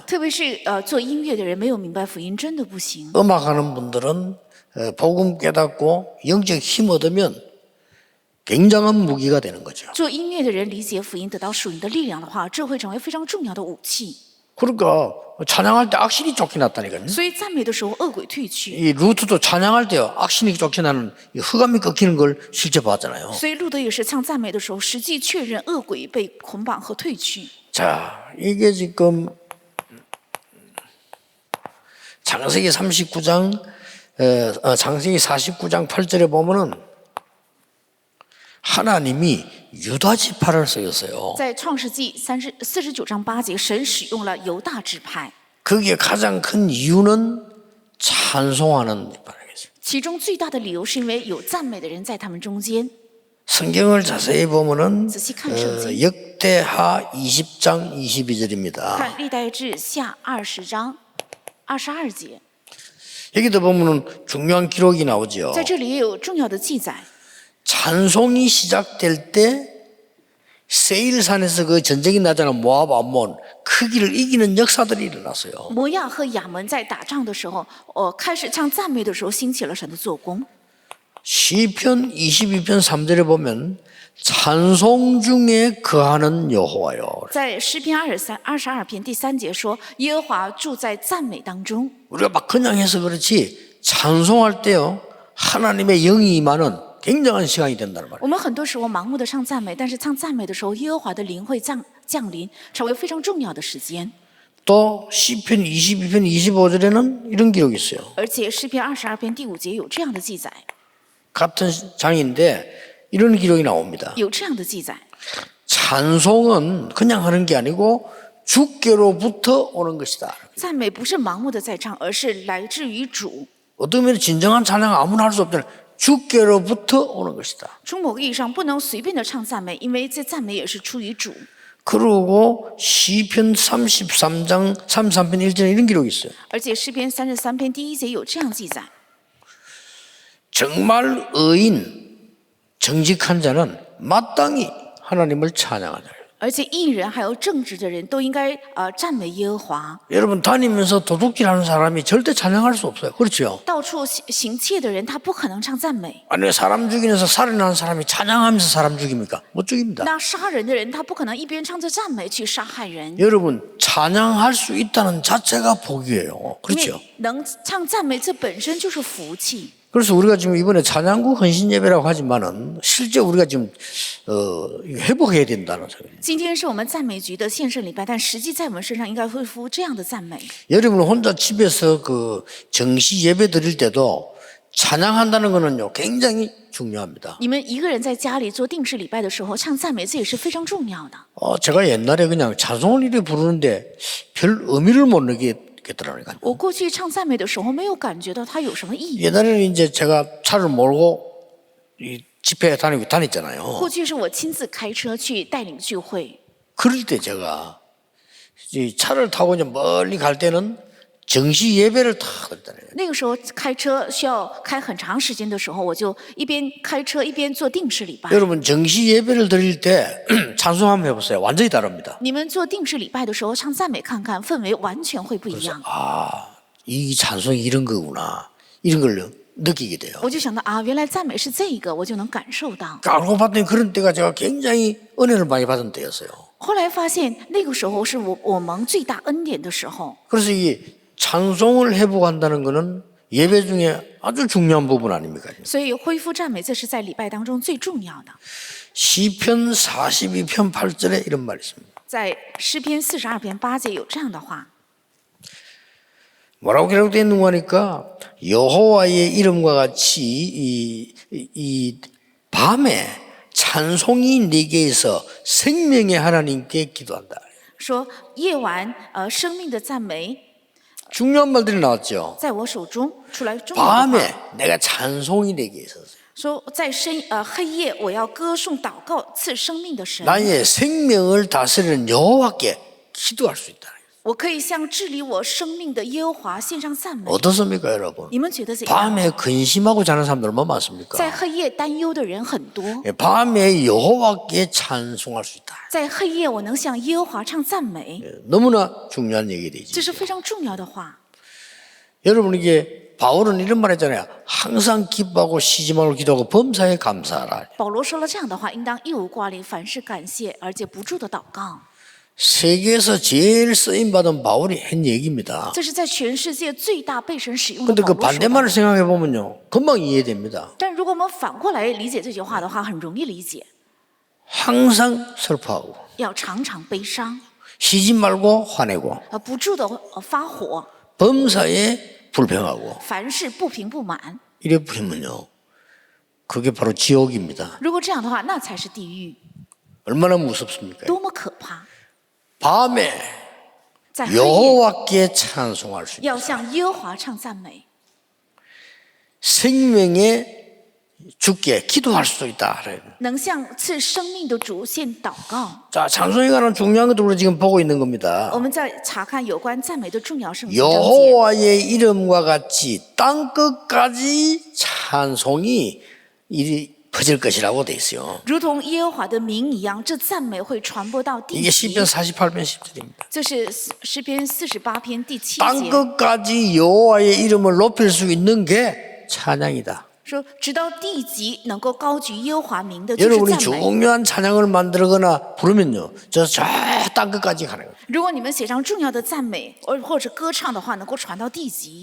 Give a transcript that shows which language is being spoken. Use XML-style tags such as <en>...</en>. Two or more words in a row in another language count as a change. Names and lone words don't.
<zh>特别是做音乐的人没有明白福音，真的不行。</zh> <ko>음악하는 분들은 복음 깨닫고 영적 힘 얻으면 굉장한 무기가 되는 거죠.</ko> <zh>做音乐的人理解福音，得到属灵的力量的话，这会成为非常重要的武器。</zh> <ko>그러니까 찬양할 때 악신이 쫓겨났다니까요.</ko> <zh>所以赞美的时候，恶鬼退去。</zh> <ko>이 루트도 찬양할 때요 악신이 쫓겨나는 이 흑암이 꺾이는 걸 실제 봤잖아요.</ko> <zh>所以路德也是唱赞美的时候，实际确认恶鬼被捆绑和退去。</zh> <ko>자, 이게 지금 창세기 39장 창세기 49장 8절에 보면은 하나님이 유다 지파를 쓰였어요.</ko> <zh>在创世纪49章8节，神使用了犹大支派，</zh> <ko>거기에 가장 큰 이유는 찬송하는 바라겠어요.</ko> <zh>其中最大的理由是因为有赞美的人在他们中间。</zh> <ko>성경을 자세히 보면은</ko> <zh>仔细看圣经，</zh> <ko>역대하 20장 22절입니다.</ko> <zh>看历代志下20章22节，</zh> <ko>여기도 보면은 중요한 기록이 나오죠.</ko> <zh>在这里也有重要的记载。</zh> <ko>찬송이 시작될 때 세일산에서 그 전쟁이 나잖아. 모압 암몬 그 길을 이기는 역사들이 일어났어요.</ko> <zh>摩亚和亚门在打仗的时候，开始唱赞美的时候，兴起了神的做工。</zh> <ko>시편 22편 3절에 보면 찬송 중에 거하는 여호와요.</ko> <zh>在诗篇22篇第3节说，耶和华住在赞美当中。</zh> <ko>우리가 막 그냥 해서 그렇지 찬송할 때요 하나님의 영이 임하는 굉장한 시간이 된다는 말이에요.</ko> <zh>我们很多时候盲目的唱赞美，但是唱赞美的时候，耶和华的灵会降临，成为非常重要的时间。</zh> <ko>또 시편 22편 25절에는 이런 기록이 있어요.</ko> <zh>而且诗篇22篇第5节有这样的记载，</zh> <ko>같은 장인데 이런 기록이 나옵니다.</ko> <zh>有这样的记载。</zh> <ko>찬송은 그냥 하는 게 아니고 주께로부터 오는 것이다.</ko> <zh>赞美不是盲目的在唱，而是来自于主。</zh> <ko>어떤 면에 진정한 찬양 아무나 할 수 없잖아요. 주께로부터 오는 것이다.</ko> <zh>从某个意义上，不能随便的唱赞美，因为这赞美也是出于主。</zh> <ko>그리고 시편 33장 33편 1절에 이런 기록이 있어요.</ko> <zh>而且诗篇33篇第1节有这样记载：</zh> <ko>정말 의인 정직한 자는 마땅히 하나님을 찬양하자.</ko> <zh>而且义人还有正直的人都应该赞美耶和华。</zh> <ko>여러분 다니면서 도둑질하는 사람이 절대 찬양할 수 없어요. 그렇죠?</ko> <zh>到处行窃的人，他不可能唱赞美。</zh> <ko>아니 사람 죽이면서 살인하는 사람이 찬양하면서 사람 죽입니까? 못 죽입니다.</ko> <zh>那杀人的人，他不可能一边唱着赞美去杀害人。</zh> <ko>여러분 찬양할 수 있다는 자체가 복이에요.</ko> <zh>因为</zh> <ko>그렇죠?</ko> <zh>能唱赞美，这本身就是福气。</zh> <ko>그래서 우리가 지금 이번에 찬양구 헌신 예배라고 하지만은 실제 우리가 지금 회복해야 된다는 소리예요.</ko> <zh>今天是我们赞美局的献圣礼拜，但实际在我们身上应该恢复这样的赞美。</zh> <ko>여러분 혼자 집에서 그 정시 예배 드릴 때도 찬양한다는 거는요 굉장히 중요합니다.</ko> <zh>你们一个人在家里做定时礼拜的时候，唱赞美，这也是非常重要的。</zh> <ko>제가 옛날에 그냥 찬송을 이렇게 부르는데 별 의미를 못 느끼겠더라고요.</ko> <zh>我过去唱赞美的时候，没有感觉到它有什么意义。</zh> <ko>옛날에는 이제 제가 차를 몰고 이 집회 다녔잖아요.</ko> <zh>过去是我亲自开车去带领聚会，</zh> <ko>그럴 때 제가 이 차를 타고 이제 멀리 갈 때는 정시 예배를 탁 드렸잖아요.</ko> <zh>那个时候开车需要开很长时间的时候，我就一边开车一边做定时礼拜。</zh> <ko>여러분 정시 예배를 드릴 때 찬송 한번 해보세요. 완전히 다릅니다.</ko> <zh>你们做定时礼拜的时候唱赞美看看，氛围完全会不一样。</zh> <ko>이 찬송이 이런 거구나. 이런 걸 느끼게 돼요.</ko> <zh>我就想到啊，原来赞美是这个，我就能感受到。</zh> <ko>알고 봤더니 그런 때가 제가 굉장히 은혜를 많이 받은 때였어요.</ko> <zh>后来发现那个时候是我蒙最大恩典的时候。</zh> <ko>그래서 이 찬송을 회복한다는 거는 예배 중에 아주 중요한 부분 아닙니까?</ko> <zh>所以恢复赞美，这是在礼拜当中最重要的。</zh> <ko>시편 42편 8절에 이런 말이 있습니다.</ko> <zh>在诗篇42篇8节有这样的话：</zh> <ko>뭐라고 기록되어 있는 거니까 여호와의 이름과 같이 이 밤에 찬송이 내게 있어 생명의 하나님께 기도한다.</ko> <zh>说夜晚生命的赞美</zh> <ko>중요한 말들이 나왔죠.</ko> <zh>在我手中出来重要的话</zh> <ko>밤에 내가 찬송이 내게 있어서</ko> <zh>说在黑夜我要歌颂祷告赐生命的神</zh> <ko>나의 생명을 다스리는 여호와께 기도할 수 있다.</ko> <zh>我可以向治理我生命的耶和华献上赞美</zh> <ko>어떻습니까, 여러분?</ko> <zh>你们觉得怎样</zh> <ko>밤에 근심하고 자는 사람들 얼마나 많습니까?</ko> <zh>在黑夜担忧的人很多</zh> <ko>밤에 여호와께 찬송할 수 있다.</ko> <zh>在黑夜我能向耶和华唱赞美</zh> <ko>너무나 중요한 얘기들이지.</ko> <zh>这是非常重要的话</zh> <ko>여러분 이게 바울은 이런 말 했잖아요. 항상 기뻐하고 쉬지 말고 기도하고 범사에 감사하라.</ko> <zh>保罗说了这样的话应当一无挂虑凡事感谢而且不住的祷告</zh> <ko>세계에서 제일 쓰임받은 바울이 한 얘기입니다.</ko> <zh>这是在全世界最大被神使用的</zh> <ko>근데</ko> <zh>保</zh> <ko>그</ko> <zh>罗说的</zh> <ko>반대말을 생각해 보면요. 금방 이해됩니다.</ko> <zh>但如果我们反过来理解这句话的话很容易理解</zh> <ko>항상 슬퍼하고</ko> <zh>要常常悲伤</zh> <ko>쉬지 말고 화내고</ko> <zh>不住的发火</zh> <ko>범사에 불평하고</ko> <zh>凡事不平不满</zh> <ko>이래 보면요. 그게 바로 지옥입니다.</ko> <zh>如果这样的话那才是地狱</zh> <ko>얼마나 무섭습니까?</ko> <zh>多么可怕</zh> <ko>밤에</ko> <zh>在黑夜</zh> <ko>여호와께 찬송할 수 있다.</ko> <zh>要向耶和华唱赞美</zh> <ko>생명의 주께 기도할 수도 있다.</ko> <zh>能向赐生命的主献祷告</zh> <ko>자, 찬송에 관한 중요한 것들을 지금 보고 있는 겁니다.</ko> <zh>我们在查看有关赞美的重要圣经章节</zh> <ko>여호와의 이름과 같이 땅 끝까지 찬송이 이리 퍼질 것이라고 돼 있어요.</ko> <zh>如同耶和华的名一样这赞美会传播到地</zh> <ko>이게</ko> <zh>极</zh> <ko>시편 48편 10절입니다.</ko> <zh>这是诗篇48篇第7</zh> <ko>땅</ko> <zh>节</zh> <ko>끝까지 여호와의 이름을 높일 수 있는 게 찬양이다.</ko> <zh>说直到地极能够高举耶和华名的就是</zh> <ko>여러분이</ko> <zh>赞美</zh> <ko>중요한 찬양을 만들거나 부르면요, 저 땅 끝까지 가는 거예요.</ko> <zh>如果你们写上重要的赞美或者歌唱的话能够传到地极</zh>